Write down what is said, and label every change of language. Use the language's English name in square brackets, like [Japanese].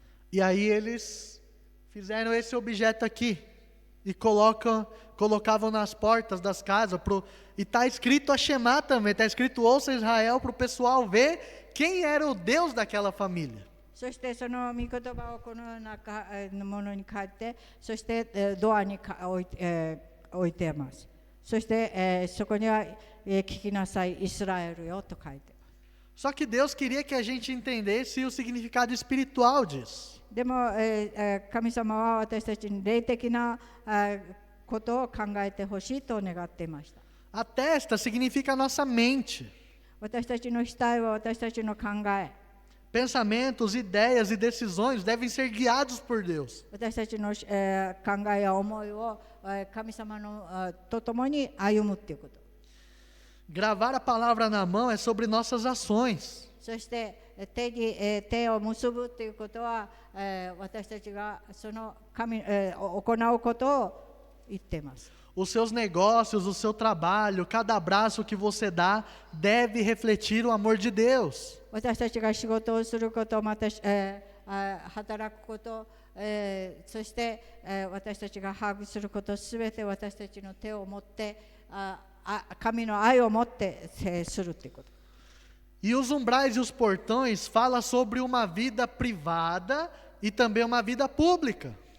[Portuguese] E aí eles fizeram esse objeto aqui e colocavam nas portas das casas. E está escrito a Shema também, está escrito ouça Israel para o pessoal ver quem era o Deus daquela família. [Japanese] そしてその御言葉をこのようなものに書いて、そしてドアに置いています。そしてそこには聞きなさいイスラエルよと書いています。 [Portuguese] Só que Deus queria que a gente entendesse o significado espiritual disso. [Japanese] でも神様は私たちに霊的なことを考えてほしいと願っていました。 [Portuguese] A testa significa a nossa mente. [Japanese] 私たちの額は私たちの考え。 [Portuguese] Pensamentos, ideias e decisões devem ser guiados por Deus. [Japanese] 私たちの、考えや思いを、神様の、と共に歩むっていうこと。 [Portuguese] Gravar a palavra na mão é sobre nossas ações. [Japanese] そして手を結ぶということは、私たちがその行うことを言っています。 [Portuguese] Os seus negócios, o seu trabalho, cada abraço que você dá deve refletir o amor de Deus. [Japanese] 私たちが仕事をすること、また、働くこと、そして、私たちがハグすること、すべて私たちの手を持って、神の愛を持ってするということ。 [Portuguese] E os umbrais e os portões falam sobre uma vida privada e também uma vida pública.